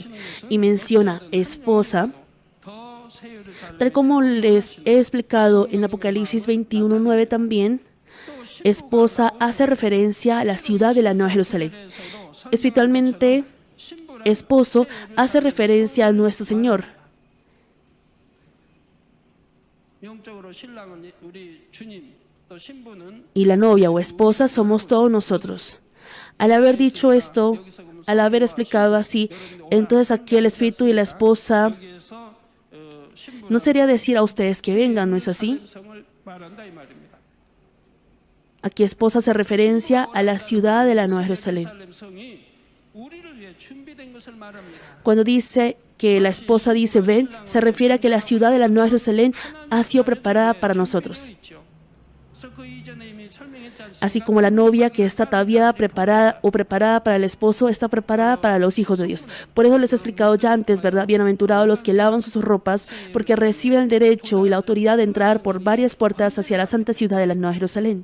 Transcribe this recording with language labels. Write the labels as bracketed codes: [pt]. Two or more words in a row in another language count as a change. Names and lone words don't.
[es] Y menciona esposa, tal como les he explicado en Apocalipsis 21:9 también. Esposa hace referencia a la ciudad de la Nueva Jerusalén. Espiritualmente, esposo hace referencia a nuestro Señor. [ko] 영적으로 신랑은 우리 주님, 또 신부는 [es] Y la novia o esposa somos todos nosotros. Al haber dicho esto, al haber explicado así, entonces aquí el espíritu y la esposa [ko] 여기에서 신부는 [es] no sería decir a ustedes que vengan, ¿no es así? [ko] 예루살렘성을 말한다 이 말입니다. [es] Aquí esposa hace referencia a la ciudad de la Nueva Jerusalén. [ko] 예루살렘성이 우리를 위해 준비된 것을 말합니다. [es] Cuando dice que la esposa dice ven, se refiere a que la ciudad de la Nueva Jerusalén ha sido preparada para nosotros. Así como la novia que está ataviada, preparada para el esposo, está preparada para los hijos de Dios. Por eso les he explicado ya antes, ¿verdad? Bienaventurados los que lavan sus ropas, porque reciben el derecho y la autoridad de entrar por varias puertas hacia la santa ciudad de la Nueva Jerusalén.